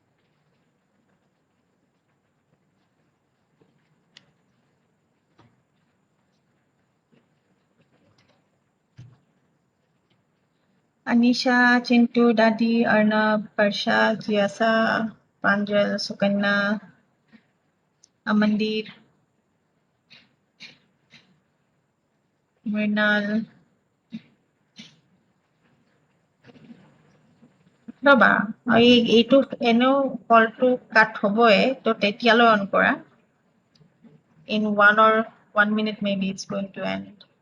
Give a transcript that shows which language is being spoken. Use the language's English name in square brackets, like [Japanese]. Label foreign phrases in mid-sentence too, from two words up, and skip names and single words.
[Assamese] Anisha, Chintu, Dadi, Arnab, Parsha, Jiasa, Pranjal, Sukanya, Amandir, Mrinal, ৰবা এইটো এনেও কলটো কাট হ'বই তো তেতিয়ালৈ অন কৰা [English] in 1 minute maybe it's going to end.